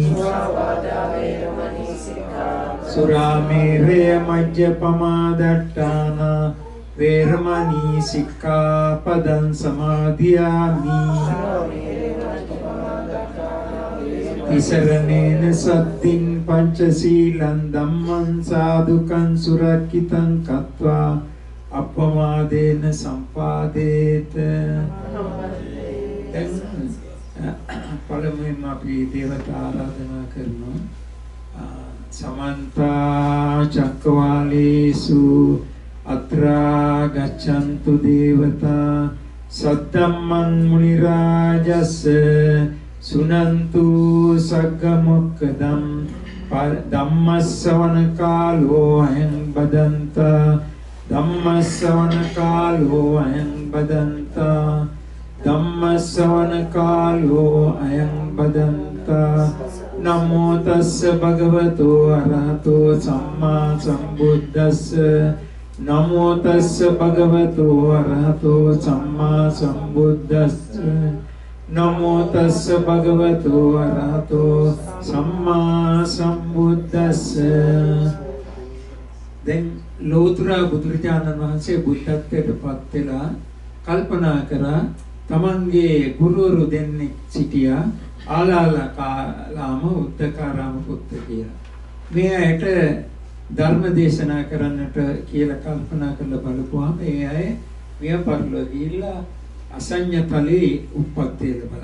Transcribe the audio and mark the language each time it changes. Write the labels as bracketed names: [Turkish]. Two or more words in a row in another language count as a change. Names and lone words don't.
[Pali] सुरामेरय मज्जपमादट्टाना वेरमणि सिक्खापदं समादियामि तिसरणेन सत्तिं पंचशीलं धम्मं साधुकं सुरक्षितं कृत्वा अपमादेन संपादेत [Sinhala] පළමුවෙන් අපි දේවතා ආරාධනා කරනවා [Pali] समन्त चक्रवालेषु अत्रा गच्छन्तु देवता सद्धम्मं मुनिराजस्य सुनन्तु सग्गमुक्कदं धम्मश्रवण कालो अयं बदन्त धम्मश्रवण कालो अयं बदन्त धम्मश्रवण कालो अयं बदन्त नमो तस्स भगवतो अरहतो सम्मा सम्बुद्धस्स नमो तस्स भगवतो अरहतो सम्मा सम्बुद्धस्स नमो तस्स भगवतो अरहतो सम्मा सम्बुद्धस्स [Sinhala] දැන් ලෝතර බුදුරජාණන් වහන්සේ බුද්ධත්වයට පත් වෙලා කල්පනා කරා තමන්ගේ ගුරුවරු දෙන්නෙක් සිටියා ආලාලකාලාම උද්දකාරාම පුත්ත කියලා. මේ ඇයට ධර්ම දේශනා කරන්නට කියලා කල්පනා කරලා බලපුවාම ඒ අය මිය පරලෝ ගිහිල්ලා අසඤ්ඤ තලයේ උප්පත්තිය ලැබලා.